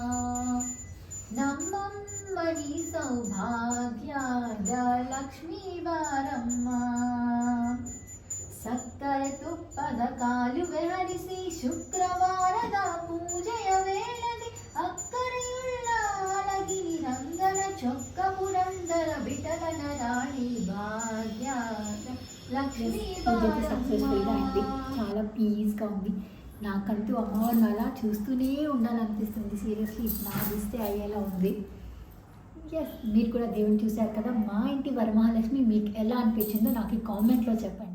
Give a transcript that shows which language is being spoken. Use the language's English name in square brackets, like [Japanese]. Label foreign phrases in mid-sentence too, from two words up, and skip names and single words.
[Kannada] ನಮ್ಮಮ್ಮನಿ ಸೌಭಾಗ್ಯದ ಲಕ್ಷ್ಮೀ ಬಾರಮ್ಮ ಸಕ್ಕರೆ ತುಪ್ಪದ ಕಾಲುವೆ ಹರಿಸಿ ಶುಕ್ರವಾರದ ಪೂಜೆಯ ವೇಳೆಗೆ ಅಕ್ಕರೆಯುಳ್ಳ ಅಳಗಿರಿ ರಂಗನ ಚೊಕ್ಕ ಪುರಂದರ ಬಿಟಲನ ರಾಣಿ ಭಾಗ್ಯದ [Telugu] లక్ష్మీ సక్సెస్ఫుల్గా అయింది. చాలా పీస్గా ఉంది. నాకంటూ అమ్మవారిని అలా చూస్తూనే ఉండాలనిపిస్తుంది. సీరియస్లీ నాదిస్తే అయ్యేలా ఉంది. ఎస్, మీరు కూడా దేవుని చూశారు కదా. మా ఇంటి వరమహాలక్ష్మి మీకు ఎలా అనిపించిందో నాకు ఈ కామెంట్లో చెప్పండి.